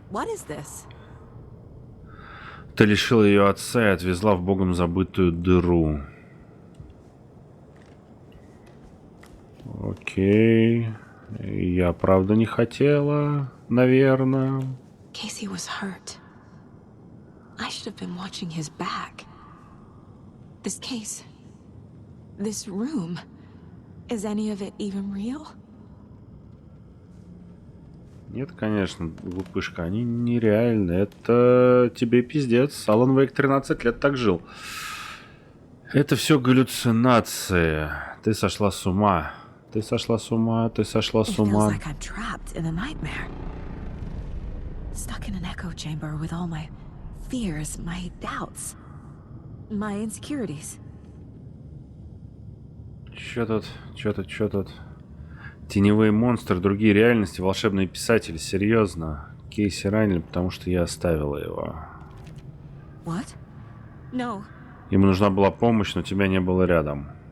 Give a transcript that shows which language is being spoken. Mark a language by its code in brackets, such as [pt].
[en] What is this? [ru] Ты лишила ее отца и отвезла в богом забытую дыру. Окей. Я правда не хотела, наверное. [en] Casey was hurt. I should have been watching his back. This case. This room. Is any of it even real? [ru] Нет, конечно, глупышка, они нереальны. Это тебе пиздец. Алан Вейк 13 лет так жил. Это все галлюцинации. Ты сошла с ума. Ты сошла с ума, ты сошла с ума. [en] It feels like I'm trapped in a nightmare. Stuck in an echo chamber with all my fears, my doubts, my insecurities. [ru] Чё тут? Теневые монстры, другие реальности, волшебные писатели. Серьезно. Кейси ранили, потому что я оставила его. [en] What? No. [ru] Ему нужна была помощь, но тебя не было рядом.